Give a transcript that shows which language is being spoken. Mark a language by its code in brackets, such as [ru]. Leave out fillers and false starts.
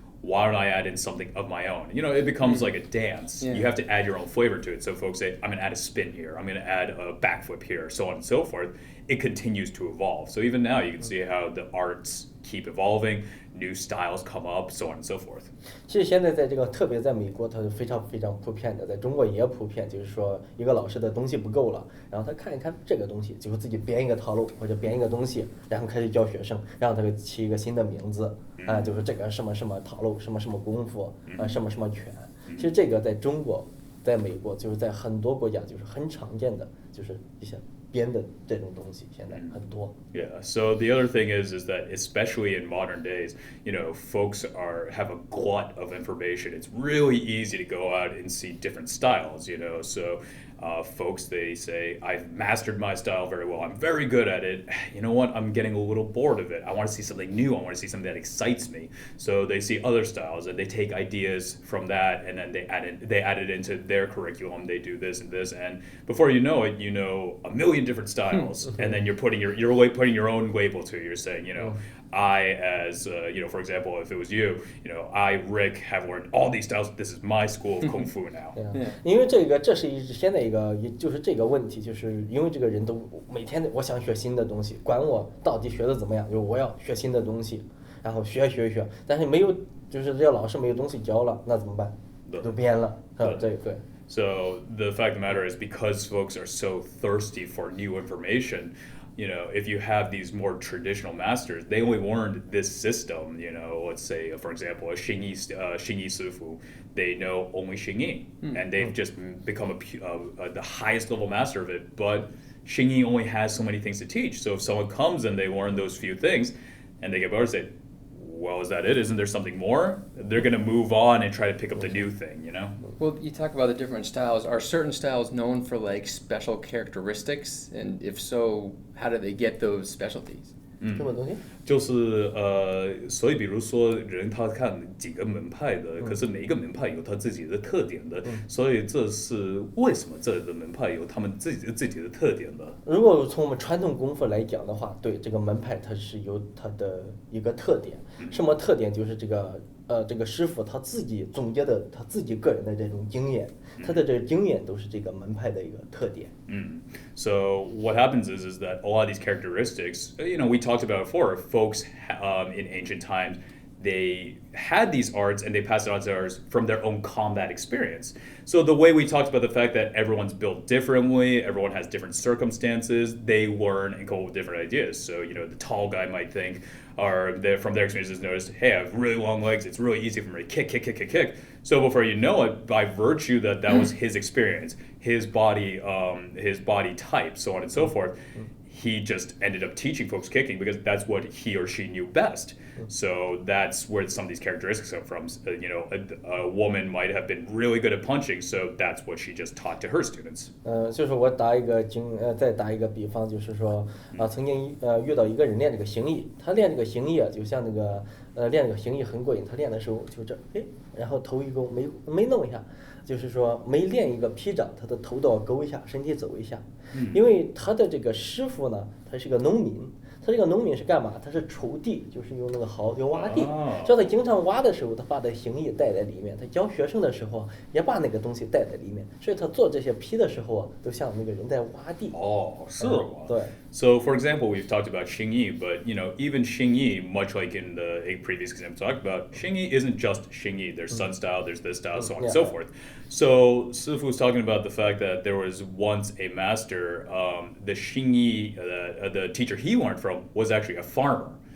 [en] Why don't I add in something of my own? It becomes like a dance. Yeah. You have to add your own flavor to it. So folks say, I'm going to add a spin here. I'm going to add a backflip here, so on and so forth. It continues to evolve. So even now you can see how the arts keep evolving, new styles come up, so on and so forth. [zh] 其实现在在这个特别在美国，它是非常非常普遍的，在中国也普遍。就是说，一个老师的东西不够了，然后他看一看这个东西，就自己编一个套路或者编一个东西，然后开始教学生，让他给起一个新的名字就是这个什么什么套路，什么什么功夫什么什么拳。其实这个在中国、在美国，就是在很多国家就是很常见的，就是一些编的这种东西，现在很多。 [en] Yeah. So the other thing is that especially in modern days, folks have a glut of information. It's really easy to go out and see different styles. So folks, they say, I've mastered my style very well. I'm very good at it. You know what? I'm getting a little bored of it. I want to see something new. I want to see something that excites me. So they see other styles and they take ideas from that and then they add it into their curriculum. They do this and this, and before you know it, a million different styles, and then you're putting your own label to it. You're saying, I, as for example, if it was you, I, Rick, have learned all these styles. This is my school of kung fu now. [zh] 因为这是现在一个，就是这个问题，就是因为这个人都每天我想学新的东西，管我到底学的怎么样，就是我要学新的东西，然后学，但是没有，就是这老师没有东西教了，那怎么办？就编了，对。 [en] So the fact of the matter is, because folks are so thirsty for new information, if you have these more traditional masters, they only learned this system. Let's say, for example, a Xingyi Sifu, they know only Xingyi, and they've just become the highest level master of it. But Xingyi only has so many things to teach. So if someone comes and they learn those few things, and they get better, say, well, is that it? Isn't there something more? They're going to move on and try to pick up the new thing, Well, you talk about the different styles. Are certain styles known for special characteristics? And if so, how do they get those specialties? [zh] 什么东西？就是所以比如说人他看几个门派的，可是每一个门派有他自己的特点的，所以这是为什么这个门派有他们自己的特点的。如果从我们传统功夫来讲的话，对这个门派它是有它的一个特点，什么特点？就是这个师傅他自己总结的他自己个人的这种经验，他的这个经验都是这个门派的一个特点。 [en] So what happens is that a lot of these characteristics, we talked about before, folks in ancient times, they had these arts and they passed it on to others from their own combat experience. So the way we talked about the fact that everyone's built differently, everyone has different circumstances, they learn and come up with different ideas. So, the tall guy might think, from their experiences noticed, hey, I have really long legs, it's really easy for me to kick. So before you know it, by virtue that was his experience, his body type, so on and so forth, he just ended up teaching folks kicking because that's what he or she knew best. So that's where some of these characteristics come from. A woman might have been really good at punching, so that's what she just taught to her students. [zh] 就是我再打一个比方，就是说曾经遇到一个人练这个形意，他练这个形意啊，就像那个练这个形意很过瘾，他练的时候就这，然后头一勾没弄一下，就是说没练一个劈掌，他的头都要勾一下，身体走一下，因为他的这个师傅呢，他是个农民。他这个农民是干嘛？他是锄地，就是用那个刨就挖地。所以他经常挖的时候，他把这形意带在里面。他教学生的时候也把那个东西带在里面。所以他做这些劈的时候啊，都像那个人在挖地。是吗？对。 [en] So, for example, we've talked about Xingyi, but even Xingyi, much like in the previous example talked about, Xingyi isn't just Xingyi. There's Sun style, there's this style, so on and so forth. So, Sifu was talking about the fact that there was once a master, the Xingyi, the teacher he learned from was actually a farmer.